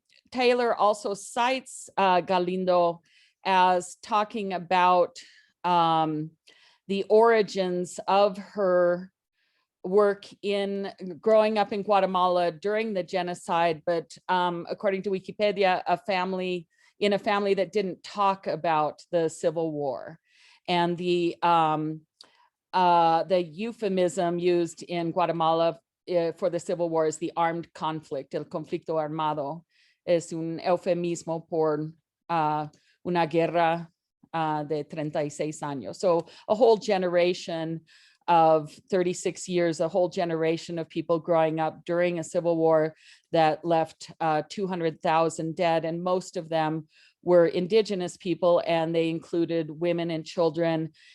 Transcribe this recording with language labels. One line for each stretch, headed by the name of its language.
English: Taylor also cites Galíndo as talking about the origins of her work in growing up in Guatemala during the genocide, but according to Wikipedia, in a family that didn't talk about the Civil War. And the euphemism used in Guatemala for the Civil War is the armed conflict.
Spanish: El conflicto armado es un eufemismo por una guerra de 36 años.
English: So a whole generation of 36 years, a whole generation of people growing up during a civil war that left 200,000 dead, and most of them were indigenous people, and they included women and children.